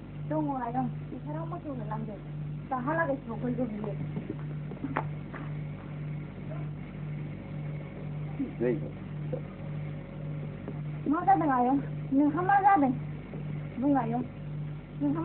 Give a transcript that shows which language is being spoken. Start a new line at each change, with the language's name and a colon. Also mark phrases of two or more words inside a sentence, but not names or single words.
Indonesian: Tunggu ayo, sekarang mau tunggu lanjut. Sahalah guys, mau kerja dulu.
Bodo: मा जादों आयं नोंहा मा जादों बुं आयं नोंहा